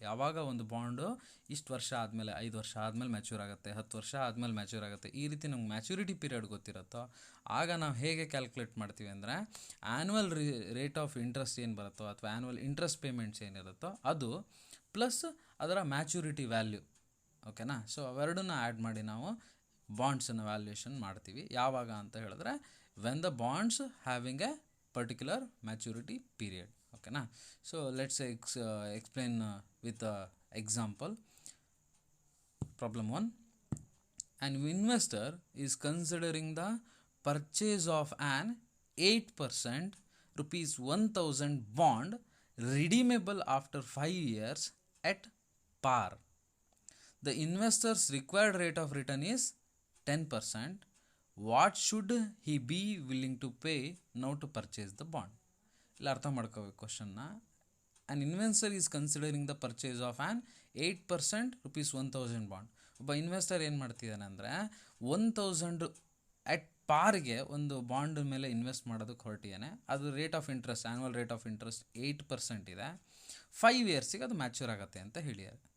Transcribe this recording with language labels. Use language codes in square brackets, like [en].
[kn] ಯಾವಾಗ ಒಂದು ಬಾಂಡು ಇಷ್ಟು ವರ್ಷ ಆದಮೇಲೆ 5 ವರ್ಷ ಆದಮೇಲೆ ಮ್ಯಾಚ್ಯೂರ್ ಆಗುತ್ತೆ, 10 ವರ್ಷ ಆದಮೇಲೆ ಮ್ಯಾಚ್ಯೂರ್ ಆಗುತ್ತೆ, ಈ ರೀತಿ ನಮ್ಗೆ ಮ್ಯಾಚ್ಯೂರಿಟಿ ಪೀರಿಯಡ್ ಗೊತ್ತಿರುತ್ತೋ ಆಗ ನಾವು ಹೇಗೆ ಕ್ಯಾಲ್ಕುಲೇಟ್ ಮಾಡ್ತೀವಿ ಅಂದರೆ ಆ್ಯನ್ಯುವಲ್ ರೇಟ್ ಆಫ್ ಇಂಟ್ರೆಸ್ಟ್ ಏನು ಬರುತ್ತೋ ಅಥವಾ ಆ್ಯನ್ಯುವಲ್ ಇಂಟ್ರೆಸ್ಟ್ ಪೇಮೆಂಟ್ಸ್ ಏನಿರುತ್ತೋ ಅದು ಪ್ಲಸ್ ಅದರ ಮ್ಯಾಚ್ಯೂರಿಟಿ ವ್ಯಾಲ್ಯೂ. ಓಕೆನಾ. ಸೊ ಅವೆರಡನ್ನ ಆ್ಯಡ್ ಮಾಡಿ ನಾವು ಬಾಂಡ್ಸನ್ನು ವ್ಯಾಲ್ಯೂಯೇಷನ್ ಮಾಡ್ತೀವಿ. ಯಾವಾಗ ಅಂತ ಹೇಳಿದ್ರೆ [en] When the bonds having a particular maturity period. [kn] ಓಕೆನಾ. [en] So let's explain with example. Problem 1. An investor is considering the purchase of an 8% rupees 1000 bond redeemable after 5 years at par. The investor's required rate of return is 10%. What should he be willing to pay now to purchase the bond? [kn] ಇಲ್ಲಿ ಅರ್ಥ ಮಾಡ್ಕೋಬೇಕು ಕ್ವಶನ್ನ. [en] An investor is considering the purchase of an 8% rupees 1000 bond. [kn] ಒಬ್ಬ investor ಏನು ಮಾಡ್ತಿದ್ದಾನೆ ಅಂದರೆ 1000 at ಪಾರ್ಗೆ ಒಂದು bond ಮೇಲೆ invest ಮಾಡೋದಕ್ಕೆ ಹೊರಟಿದ್ದಾನೆ. ಅದು rate of interest annual rate of interest 8% ಇದೆ. 5 ಇಯರ್ಸಿಗೆ ಅದು ಮ್ಯಾಚ್ಯೂರ್ ಆಗುತ್ತೆ ಅಂತ ಹೇಳಿದ್ದಾರೆ.